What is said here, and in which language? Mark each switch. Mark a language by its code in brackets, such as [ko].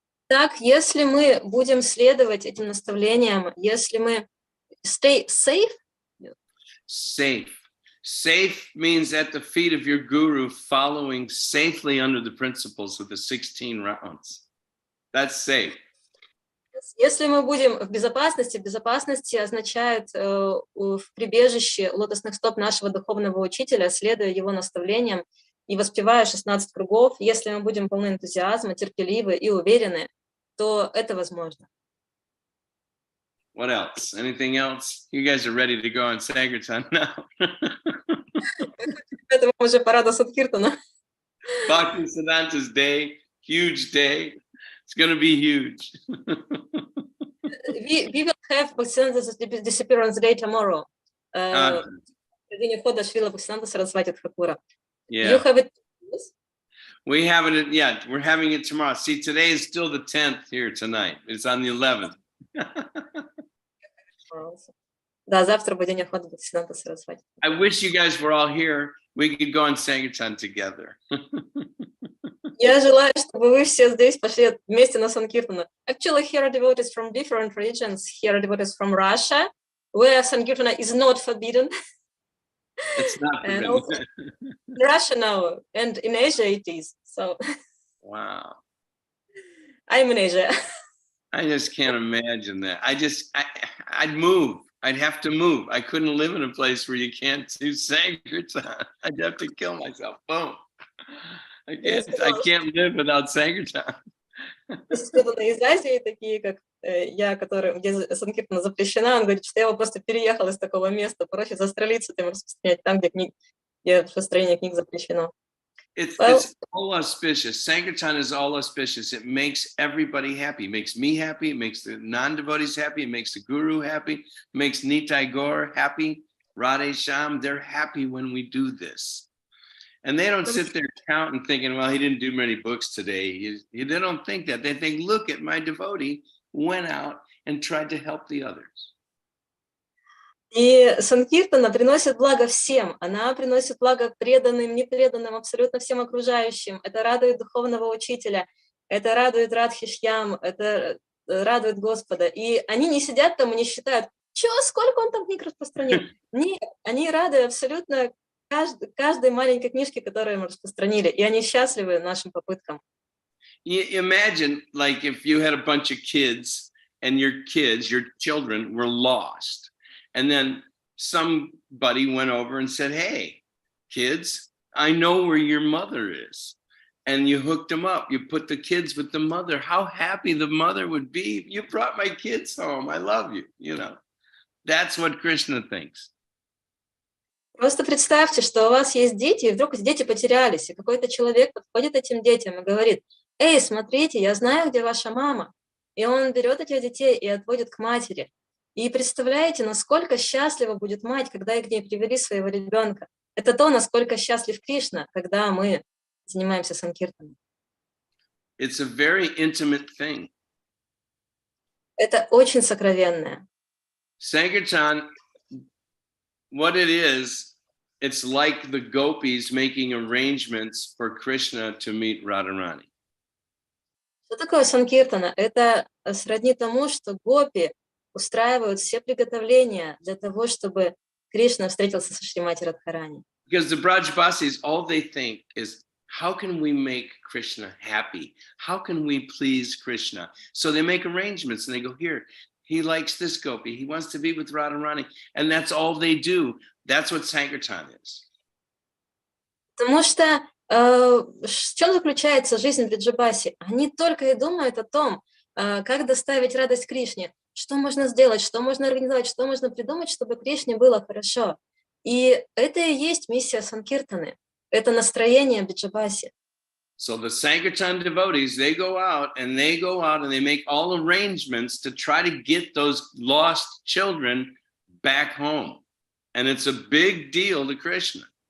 [ru] Так, если мы будем следовать этим наставлениям, если мы [en] stay safe? Safe. Safe means at the feet of your guru, following safely under the principles of the 16 rounds. That's safe. [ru] Если мы будем в безопасности означает в прибежище лотосных стоп нашего духовного учителя, следуя его наставлениям и воспевая 16 кругов, если мы будем полны энтузиазма, терпеливы и уверены, то это возможно. [en] What else? Anything else? You guys are ready to go on Sankirtan now. [ru] Это уже пора до Садхиртана. [en] Bhakti Siddhanta's day, huge day. It's going to be huge. We will have Bhaktisiddhanta's disappearance day tomorrow. [ru] День ухода Шрила Бхактисиддханта Сарасвати Тхакура. [en] Yeah. You have it? We haven't it yet. We're having it tomorrow. See, today is still the 10th here tonight. It's on the 11th. [ru] Да, завтра будет день ухода Бхактисиддханта Сарасвати. [en] I wish you guys were all here. We could go on Sankirtan together. [ru] Я желаю, чтобы вы все здесь пошли вместе на Санкиртана. [en] Actually, here are devotees from different regions. Here are devotees from Russia, where Sankirtana is not forbidden. It's not And also in Russia now, and in Asia it is. So. Wow. I'm in Asia. I just can't imagine that. I'd move. I'd have to move. I couldn't live in a place where you can't do Sankirtan. I'd have to kill myself. Boom. I can't live without Sankirtan. [ru] Есть преданные из Азии, такие как я, где санкиртана запрещена, он говорит, что я просто переехал из такого места, проще застрелиться, тем распространять там, где распространение книг запрещено. [en] It's all auspicious. Sankirtan is all auspicious. It makes everybody happy. It makes me happy. It makes the non-devotees happy. It makes the guru happy. It makes Nitai Gaur happy. Radhe Shyam, they're happy when we do this. And they don't sit there counting thinking, well, he didn't do many books today. They don't think that. They think, look at my devotee went out and tried to help the others. [ru] И санкиртана приносит благо всем. Она приносит благо преданным, непреданным, абсолютно всем окружающим. Это радует духовного учителя, это радует Радхишьям, это радует Господа. И они не сидят там и не считают, сколько он там книг распространил. Нет, они рады абсолютно каждой маленькой книжке, которую мы распространили. И они счастливы нашим попыткам. [en] Imagine, like, if you had a bunch of kids and your children were lost. And then somebody went over and said, hey, kids, I know where your mother is. And you hooked them up. You put the kids with the mother. How happy the mother would be. You brought my kids home. I love you. You know, that's what Krishna thinks. [ru] Просто представьте, что у вас есть дети, и вдруг эти дети потерялись, и какой-то человек подходит к этим детям и говорит, эй, смотрите, я знаю, где ваша мама. И он берет этих детей и отводит к матери. И представляете, насколько счастлива будет мать, когда к ней привели своего ребенка. Это то, насколько счастлив Кришна, когда мы занимаемся санкиртаном. [en] It's a very intimate thing. [ru] Это очень сокровенное. [en] Sankirtan, what it is, it's like the gopis making arrangements for Krishna to meet Radharani. [ru] Что такое санкиртана? Это сродни тому, что гопи устраивают все приготовления для того, чтобы Кришна встретился со Шримати Радхарани. [en] Because the Brajbasis, all they think is, how can we make Krishna happy? How can we please Krishna? So they make arrangements and they go, here, he likes this gopi. He wants to be with Radharani. And that's all they do. That's what Sankirtan is. [ru] Потому что в чем заключается жизнь Бриджабаси? Они только и думают о том, как доставить радость Кришне, что можно сделать, что можно организовать, что можно придумать, чтобы Кришне было хорошо. И это и есть миссия санкиртаны. Это настроение Бриджабаси. [en] So the Sankirtan devotees, they go out and they make all arrangements to try to get those lost children back home. And it's a big deal to Krishna.